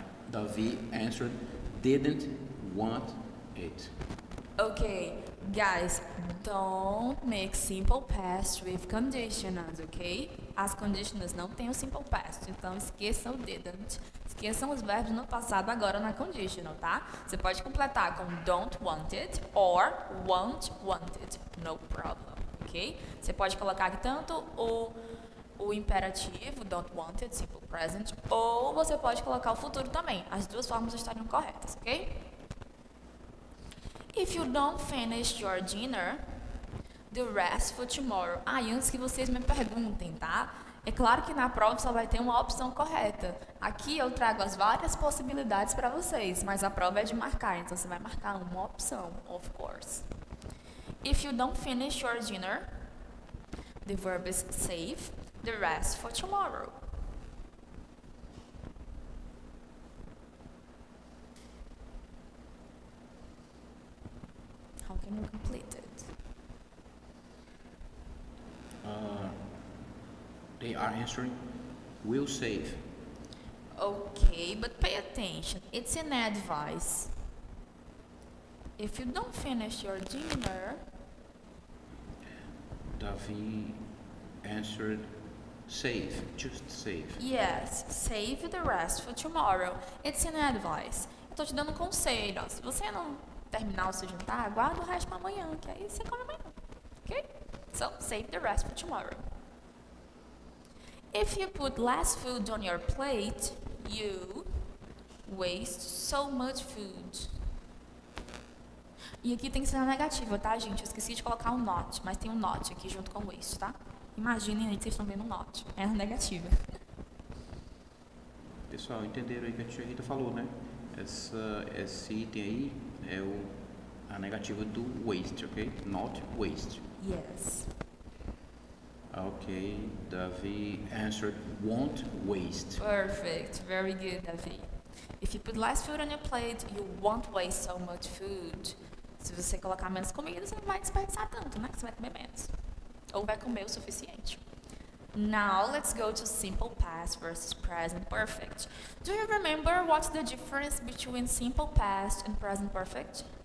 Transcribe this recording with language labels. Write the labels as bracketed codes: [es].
[en] Davi answered didn't want it. Okay, guys, don't make simple past with conditionals, ok? [pt] As conditionals não têm o simple past, então esqueçam o didn't. Esqueçam os verbos no passado agora na conditional, tá? Você pode completar com [en] don't want it or won't want it, no problem, [pt] ok? Você pode colocar aqui tanto o imperativo, [en] don't want it, [pt] simple present, ou você pode colocar o futuro também. As duas formas estariam corretas, ok? [en] If you don't finish your dinner, the rest for tomorrow. [pt] E antes que vocês me perguntem, tá? É claro que na prova só vai ter uma opção correta. Aqui eu trago as várias possibilidades para vocês, mas a prova é de marcar, então você vai marcar uma opção, [en] of course. If you don't finish your dinner, the verb is save the rest for tomorrow. How can you complete it? They are answering will save. Okay, but pay attention. It's an advice. If you don't finish your dinner, Davi answered save, just save. yes, save the rest for tomorrow. It's an advice. [pt] Eu tô te dando um conselho, ó. Se você não terminar o seu jantar, guarda o resto para amanhã, que aí você come amanhã. [en] Okay? So, save the rest for tomorrow. If you put less food on your plate, you waste so much food. [pt] E aqui tem que ser na negativa, tá, gente? Eu esqueci de colocar um not, mas tem um not aqui junto com o waste, tá? Imaginem aí que vocês estão vendo um not. É na negativa. Pessoal, entenderam aí que a tia Rita falou, né? Esse item aí é a negativa do waste, ok? [en] Not waste. Yes. Ok, Davi answered won't waste. Perfect. Very good, Davi. If you put less food on your plate, you won't waste so much food. [pt] Se você colocar menos comida, você não vai desperdiçar tanto, né? Você vai comer menos. Ou vai comer o suficiente. [en] Now, let's go to simple past versus present perfect. Do you remember what's the difference between simple past and present perfect?